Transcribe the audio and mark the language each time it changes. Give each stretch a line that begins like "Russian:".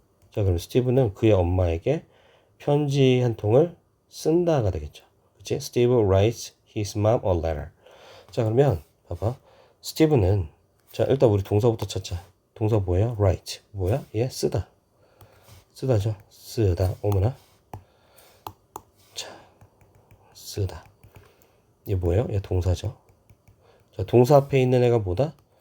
Korean: 자, 그럼 스티브는 그의 엄마에게 편지 한 통을 쓴다가 되겠죠. 그치?
English: Steve writes his mom a letter.
Korean: 자, 그러면 봐봐. 스티브는, 자, 일단 우리 동사부터 찾자. 동사 뭐예요? write. 뭐야? 얘 쓰다. 쓰다죠. 쓰다. 오므나. 자, 쓰다. 얘 뭐예요? 얘 동사죠. 자, 동사 앞에 있는 애가 뭐다?